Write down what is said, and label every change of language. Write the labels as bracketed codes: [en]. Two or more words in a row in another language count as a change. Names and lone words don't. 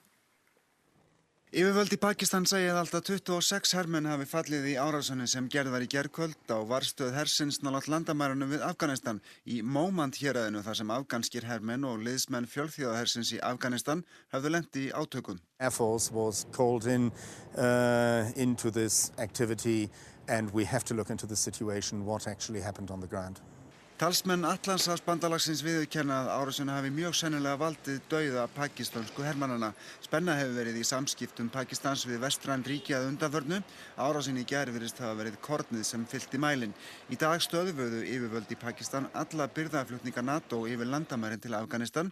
[is] Yfirvöld í Pakistan segja að allt að 26 hermenn hafi fallið í árásinni sem gerð var í gærkvöld á varstöð hersins nálægt landamærunum við Afganistan í Mómand héraðinu þar sem afganskir hermenn og liðsmenn fjölþjóðahersins í Afganistan höfðu lent í átökum. [en] Air Force was called into this activity and we have to look into the situation, what actually happened on the ground. [is] Talsmenn Atlantshafsbandalagsins viðurkenna að árásina hafi mjög sennilega valdið dauða pakistansku hermannanna. Spenna hefur verið í samskiptum Pakistans við vestræn ríki að undanförnu. Árásin í gær virðist hafa verið kornið sem fyllti mælinn. Í dag stöðvuðu yfirvöld í Pakistan alla birgðaflutninga NATO yfir landamærin til Afganistan.